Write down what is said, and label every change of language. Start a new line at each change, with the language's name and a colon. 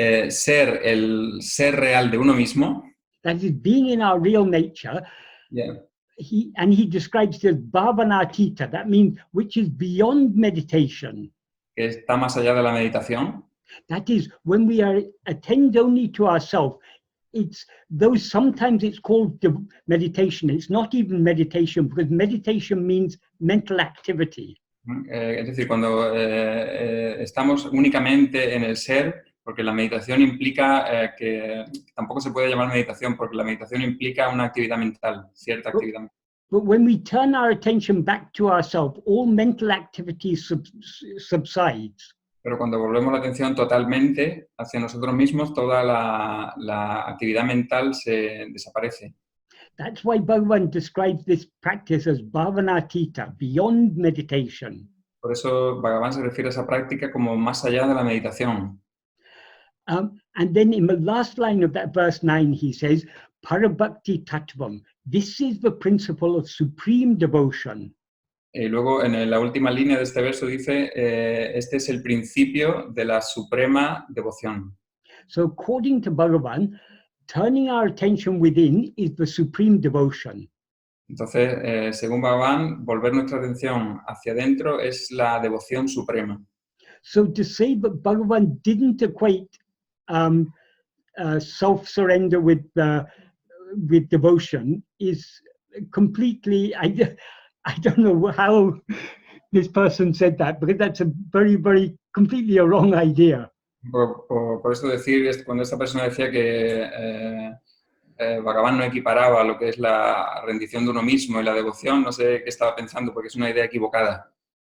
Spanish: ser el ser real de uno mismo,
English: that is, being in our real nature, yeah. He describes it as bhavanatita, that means which is beyond meditation.
Spanish: Que está más allá de la meditación.
English: That is, when we are attend only to ourselves, sometimes it's called meditation. It's not even meditation, because meditation means mental activity.
Spanish: Es decir, cuando estamos únicamente en el ser, porque la meditación implica que tampoco se puede llamar meditación, porque la meditación implica una actividad mental, cierta actividad mental.
English: But when we turn our attention back to ourselves, all mental activity subsides.
Spanish: Pero cuando volvemos la atención totalmente hacia nosotros mismos, toda la actividad mental se desaparece.
English: That's why Bhagavan describes this practice as bhavanatita, beyond meditation.
Spanish: Por eso Bhagavan se refiere a esa práctica como más allá de la meditación.
English: And then in the last line of that verse 9, he says, Parabhakti Tattvam. This is the principle of supreme devotion.
Spanish: Y luego en la última línea de este verso dice, este es el principio de la suprema devoción.
English: So according to Bhagavan, turning our attention within is the supreme devotion.
Spanish: Entonces, según Bhagavan, volver nuestra atención hacia adentro es la devoción suprema.
English: So to say that Bhagavan didn't equate self-surrender with devotion is completely, I don't know how this person said that, because that's a very, very, completely a wrong idea.
Spanish: Por eso decir, cuando esta persona decía que Bhagavan no equiparaba lo que es la rendición de uno mismo y la devoción, no sé qué estaba pensando, porque es una idea equivocada.